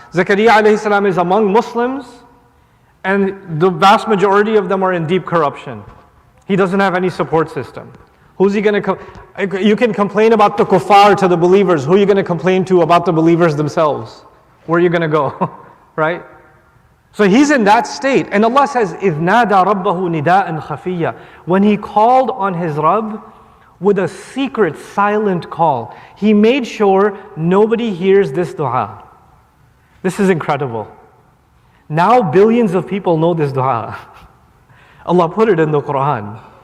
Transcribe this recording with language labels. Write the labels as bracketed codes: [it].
[en] Zechariah alayhi salam is among Muslims, and the vast majority of them are in deep corruption. He doesn't have any support system. Who's he going to... You can complain about the kuffar to the believers. Who are you going to complain to about the believers themselves? where are you going to go? Right? So he's in that state. And Allah says, [ar] إِذْ نَادَى رَبَّهُ نِدَاءً خَفِيًّا. [en] When he called on his Rabb with a secret, silent call, he made sure nobody hears this dua. This is incredible. Now billions of people know this dua. Allah put it in the Quran.